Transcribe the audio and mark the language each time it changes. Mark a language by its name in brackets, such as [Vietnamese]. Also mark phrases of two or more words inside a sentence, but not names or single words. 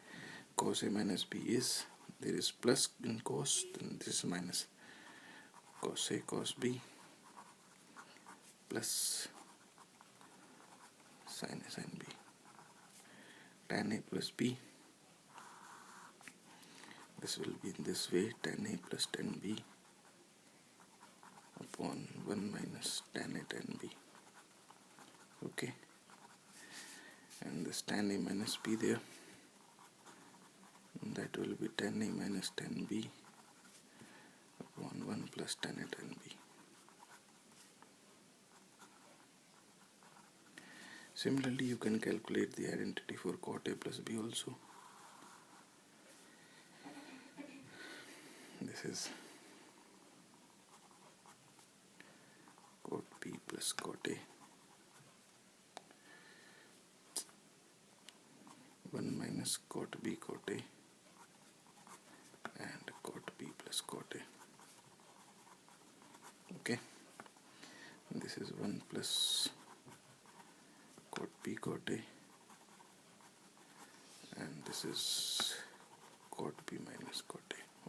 [English] Cos A minus B is, there is plus in cos, then this is minus cos A cos B plus sin A sin B. Tan A plus B, this will be in this way, tan A plus tan B upon 1 minus tan A tan B. Okay, and this tan A minus B there, that will be tan A minus tan B upon 1 plus tan A tan B. Similarly, you can calculate the identity for cot A plus B also. This is cot B plus cot A, 1 minus cot B cot A, and cot B plus cot A. Okay, and this is 1 plus cot B cot A, and this is cot B minus cot A.